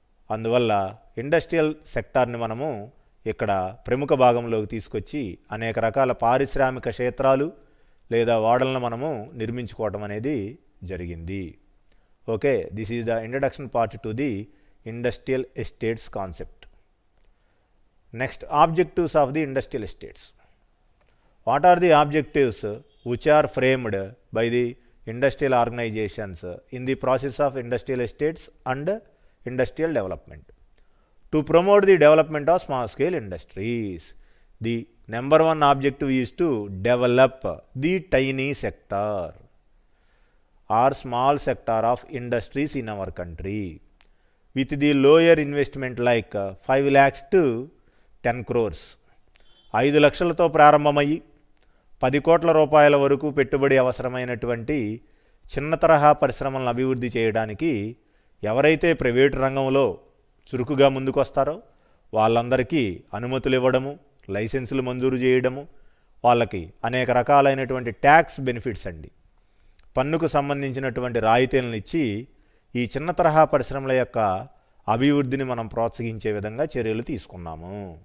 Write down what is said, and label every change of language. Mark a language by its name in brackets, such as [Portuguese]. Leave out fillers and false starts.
[Telugu] అందువల్ల ఇండస్ట్రియల్ సెక్టార్ని మనము ఇక్కడ ప్రముఖ భాగంలోకి తీసుకొచ్చి అనేక రకాల పారిశ్రామిక క్షేత్రాలు లేదా వాడలను మనము నిర్మించుకోవటం అనేది జరిగింది. [English] Okay, this is the introduction part to the industrial estates concept. Next, objectives of the industrial estates. What are the objectives which are framed by the industrial organizations in the process of industrial estates and industrial development? To promote the development of small scale industries, the number one objective is to develop the tiny sector or small sector of industries in our country with the lower investment like 5 lakhs to 10 crores. [Telugu] 5 లక్షలతో ప్రారంభమయ్యి 10 కోట్ల రూపాయల వరకు పెట్టుబడి అవసరమైనటువంటి చిన్న తరహా పరిశ్రమలను అభివృద్ధి చేయడానికి ఎవరైతే ప్రైవేటు రంగంలో చురుకుగా ముందుకొస్తారో వాళ్ళందరికీ అనుమతులు ఇవ్వడము, లైసెన్సులు మంజూరు చేయడము, వాళ్ళకి అనేక రకాలైనటువంటి ట్యాక్స్ బెనిఫిట్స్ అండి, పన్నుకు సంబంధించినటువంటి రాయితీలను ఇచ్చి ఈ చిన్న తరహా పరిశ్రమల యొక్క అభివృద్ధిని మనం ప్రోత్సహించే విధంగా చర్యలు తీసుకున్నాము.